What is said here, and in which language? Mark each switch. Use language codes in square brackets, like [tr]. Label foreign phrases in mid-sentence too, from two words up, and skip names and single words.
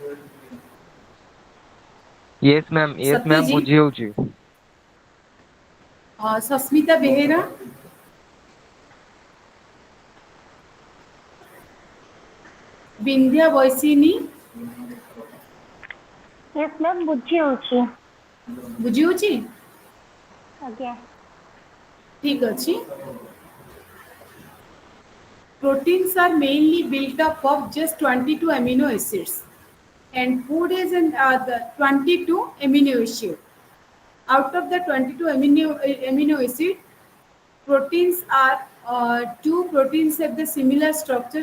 [en] Yes, ma'am. Yes, ma'am. [or] ସତ୍ୟଜି, ବୁଝି ହଉଛି. ସସ୍ମିତା ବେହେରା, ବିନ୍ଧ୍ୟା ବୈଶିନୀ, [en] Yes, ma'am. [or] ବୁଝି ହଉଛି. ବୁଝି ହଉଛି? ଆଜ୍ଞା. ଠିକ ଅଛି. [en] Proteins are mainly built up of just 22 amino acids. and food is in the 22 amino acid. Out of the 22 amino acid, proteins are two proteins have the similar structure.